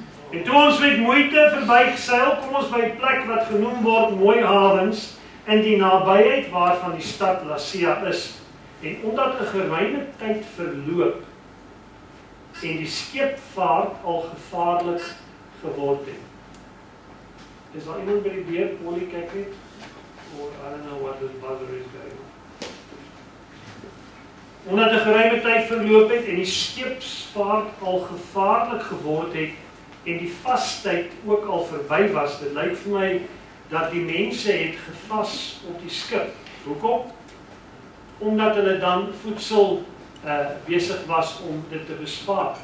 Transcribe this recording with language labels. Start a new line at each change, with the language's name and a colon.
Afrikaans: En toe ons met moeite verbygeseil, kom ons by 'n plek wat genoem word Mooi Havens, in die nabyheid waarvan die stad Lasea is. En omdat 'n geruime tyd verloop en die skeepvaart al gevaarlik geword het. Is daar iemand by die deur? Polly, kyk net.
English: Or I don't know what this buzzer is going on.
Afrikaans: Omdat 'n geruime tyd verloop het en die skeepsvaart al gevaarlik geword het en die vastyd ook al verby was, dit lyk vir my dat die mense het gevas op die skip. Hoekom? Omdat hulle dan voedsel besig was om dit te bespaar.